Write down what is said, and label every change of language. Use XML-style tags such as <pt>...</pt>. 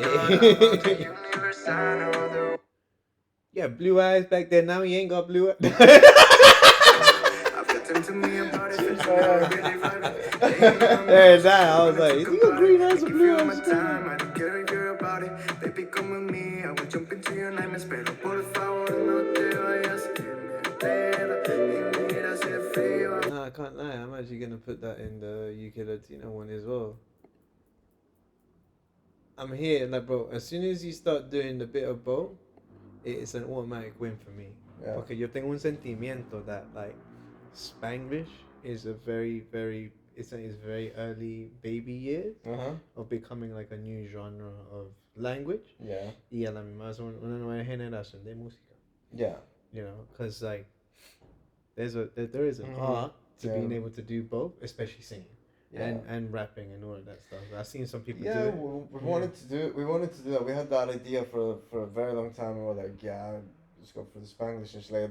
<en>Universal. yeah, blue eyes back then. Now he ain't got blue eyes. To me about it, it's There's that. I was like, is he got green eyes or blue eyes? time, I don't care if you're about it. Baby, come with me, I will jump into your nightmares.</en> <es>Pero por favor, no te vayas, que me aterra. Y mira ese frío.</es> <en>Nah, I can't lie. I'm actually gonna put that in the UK Latino one as well. I'm here, like, bro. As soon as you start doing the bit of both, it's an automatic win for me. Yeah. Okay,</en> <es>yo tengo un sentimiento</es> <en>that like Spanglish is a very very early baby years of becoming like a new genre of language. Yeah.</en> <es>Y a la misma vez una nueva generación de música.</es> <en>Yeah. You know, because like there is an art to being able to do both, especially singing. Yeah. And rapping and all of that stuff. I've seen some people Yeah, do it. we wanted to do that. We had that idea for a very long time. We were like, yeah, let's go for the Spanglish and shit like that.</en>